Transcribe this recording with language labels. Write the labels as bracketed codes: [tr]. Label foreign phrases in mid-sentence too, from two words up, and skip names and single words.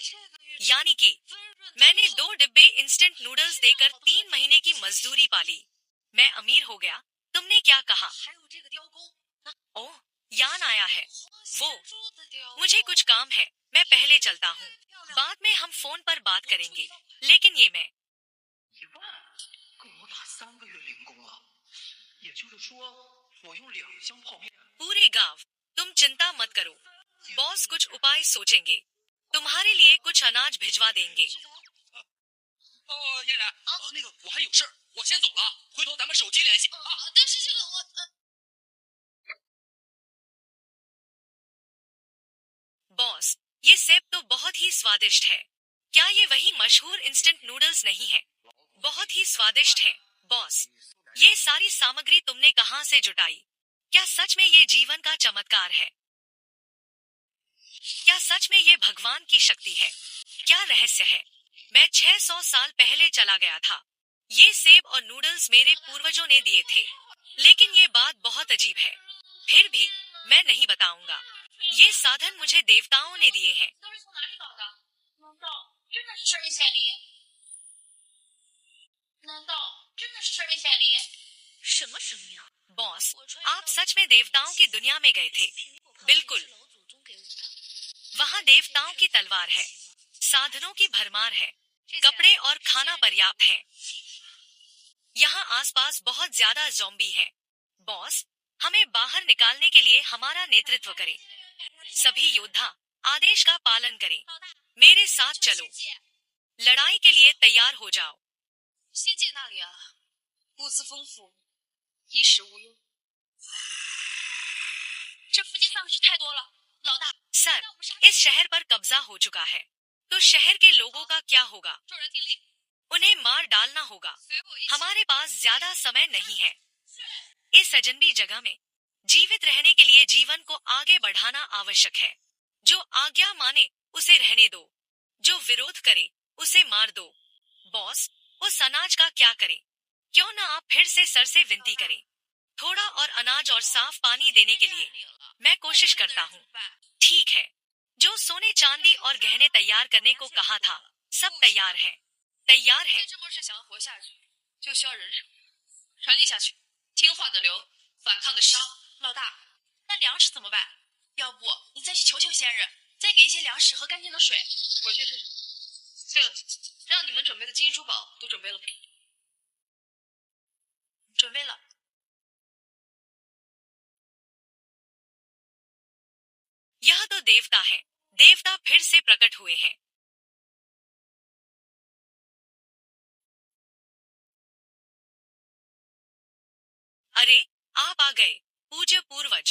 [hi] यानी कि मैंने 2 डिब्बे [en] instant noodles [hi] देकर 3 महीने की मजदूरी पाली। मैं अमीर हो गया। तुमने क्या कहा? ओह, यान आया है। मुझे कुछ काम है, मैं पहले चलता हूँ। बाद में हम फोन पर बात करेंगे। लेकिन ये मैं [zh] 1 万，够我打3个月零工了。也就是说，我用2箱泡面。 [hi] पूरे गांव, तुम चिंता मत करो। बॉस कुछ उपाय सोचेंगे। तुम्हारे लिए कुछ अनाज भिजवा देंगे। [zh] 燕然，那个我还有事儿，我先走了，回头咱们手机联系。但是这个我 [hi] बॉस, ये सेब तो बहुत ही स्वादिष्ट है। क्या ये वही मशहूर [en] instant noodles [hi] नहीं है? बहुत ही स्वादिष्ट है। बॉस, ये सारी सामग्री तुमने कहाँ से जुटाई? क्या सच में ये जीवन का चमत्कार है? क्या सच में ये भगवान की शक्ति है? क्या रहस्य है? मैं 600 साल पहले चला गया था। ये सेब और नूडल्स मेरे पूर्वजों ने दिए थे। लेकिन ये बात बहुत अजीब है। फिर भी मैं नहीं बताऊंगा। ये साधन मुझे देवताओं ने दिए हैं। [zh] 都是从哪里搞的？难道真的是神仙灵？难道生命。 [hi] बॉस, आप सच में देवताओं की दुनिया में गए थे? बिल्कुल। [zh] 老祖宗给我的。 [hi] वहाँ देवताओं की तलवार है, साधनों की भरमार है, कपड़े और खाना पर्याप्त है। यहाँ आसपास बहुत ज्यादा ज़ॉम्बी है। बॉस, हमें बाहर निकालने के लिए हमारा नेतृत्व करें। सभी योद्धा आदेश का पालन करें। मेरे साथ चलो। लड़ाई के लिए तैयार हो जाओ। [zh] 仙界那里啊，物资丰富，衣食无忧。这附近丧尸太多了，老大， [hi] सर, इस शहर पर कब्जा हो चुका है, तो शहर के लोगों का क्या होगा? [zh] 众人听令， [hi] उन्हें मार डालना होगा। [zh] 随我一起。 [hi] हमारे पास ज्यादा समय नहीं है। इस अजनबी जगह में जीवित रहने के लिए जीवन को आगे बढ़ाना आवश्यक है। जो आज्ञा माने उसे रहने दो, जो विरोध करे उसे मार दो। बॉस, उस अनाज का क्या करें? क्यों न आप फिर से सर से विनती करें, थोड़ा और अनाज और साफ पानी देने के लिए। मैं कोशिश करता हूँ। ठीक है, जो सोने चांदी और गहने तैयार करने को कहा था, सब तैयार है। तैयार है। [zh] 这末世想要活下去，就需要人手，传递下去，听话的留，反抗的杀。老大，那粮食怎么办？要不你再去求求仙人，再给一些粮食和干净的水。我去试试。对了，让你们准备的金银珠宝都准备了吗？准备了。 [hi] यह तो देवता है। देवता फिर से प्रकट हुए हैं। अरे, आप आ गए, पूज्य पूर्वज।